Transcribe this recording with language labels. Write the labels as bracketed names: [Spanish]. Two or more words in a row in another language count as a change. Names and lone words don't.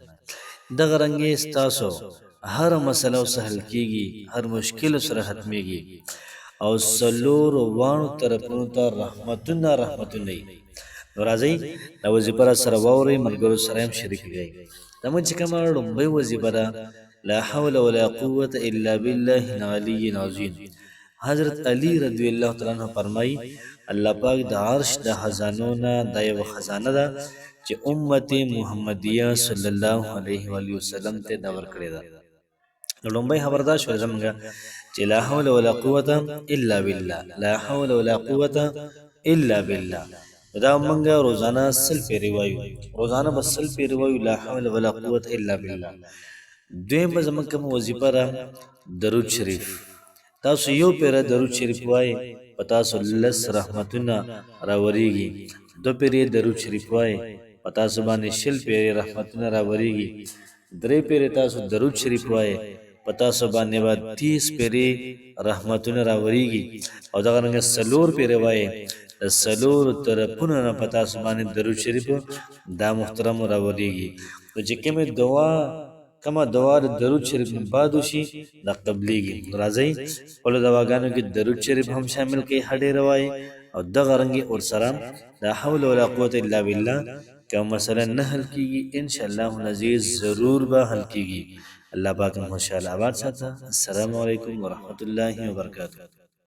[Pashto] دغه رنګې ستاسو هر مسله سره حل کېږي، هر مشکل سره ختمېږي او څلورو واړو طرفونو ته رحمتونه رحمتونه وي. نو راځئ دا وظیفه را سره واورئ، ملګرو سره هم شریک کړئ. زموږ چې کومه لومړۍ وظیفه ده، [Arabic] لا حول ولا قوة الا بالله العلی العظیم. [Pashto] حضرت علی [Arabic] رضی الله تعالی عنہ [Pashto] فرمایي الله پاک د عرش د خزانو نه دا یو خزانه ده چې امت محمدیه [Arabic] صلی الله علیه و وسلم [Pashto] ته دا ورکړې ده. نو لومړی خبردار شو زموږ چې [Arabic] لا حول ولا قوة الا بالله، لا حول ولا قوة الا بالله. [Pashto] دا موږ روزانه سل پیری وایو، روزانه به سل پیری وایو [Arabic] لا حول ولا قوة الا بالله. [Pashto] دویم به زموږ کومه وظیفه ده درود شریف. تاسو یو پیره درود شریف وایي په تاسو لس رحمتونه راورېږي. دو پیرې درود شریف وایي په تاسو باندې شل پیرې رحمتونه راورېږي. درې پیرې تاسو درود شریف وایي په تاسو باندې به 30 پیرې رحمتونه راورېږي. او دغه رنګه څلور پیرې وایي د څلورو طرفونو نه په تاسو باندې درود شریف دا محترم راورېږي. نو چې کومه دعا د درود شریف نه بعد وشي دا قبلیږي. راځئ خپلو دواګانو کې درود شریف هم شامل کړئ، هډې روایي او دغه رنګې ورسره [Arabic] لا حول ولا قوة الا بالله. [Pashto] که مسله نه حل کېږي [Arabic] انشاءالله العزیز [Pashto] ضرور به حل کېږي. [Arabic] الله پاک مو خوشحاله آباد ساته. السلام علیکم ورحمة الله وبرکاته.